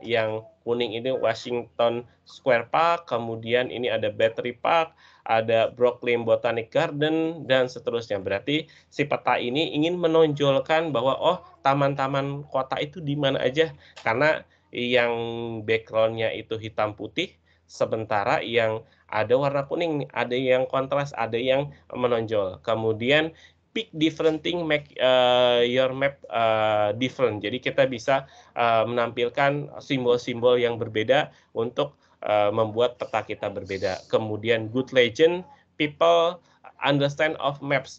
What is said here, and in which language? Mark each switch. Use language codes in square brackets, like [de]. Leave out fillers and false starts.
[id] Yang kuning ini Washington Square Park, kemudian ini ada Battery Park, ada Brooklyn Botanic Garden, dan seterusnya. Berarti si peta ini ingin menonjolkan bahwa taman-taman kota itu di mana aja, karena yang background-nya itu hitam putih, sementara yang ada warna kuning, ada yang kontras, ada yang menonjol. Kemudian [en] pick different thing, make your map different. [id] Jadi kita bisa menampilkan simbol-simbol yang berbeda untuk membuat peta kita berbeda. Kemudian [en] good legend, people understand of maps.